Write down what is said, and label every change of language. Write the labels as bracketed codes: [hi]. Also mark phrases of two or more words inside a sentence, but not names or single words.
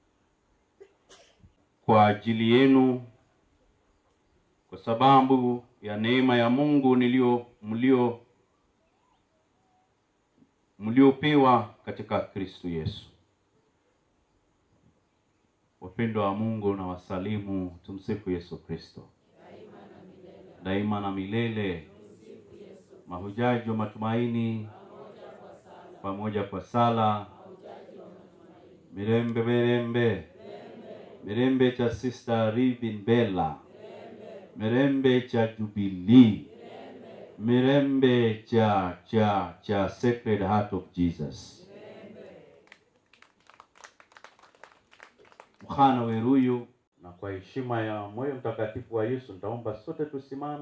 [sw] kwa ajili yenu, kwa sababu ya neema ya Mungu mliopewa katika Kristo Yesu. Wapendwa wa Mungu na wasalimu, tumsifu Yesu Kristo. Daima na milele. Mahujaji wa matumaini pamoja kwa sala. [lg] Mirembe mirembe. [sw] Mirembe cha Sister Ribin Bella. Mirembe cha Jubilee. Mirembe cha Sacred Heart of Jesus. Mkhana weruyu, na kwa heshima ya moyo mtakatifu wa Yesu nitaomba sote tusimame.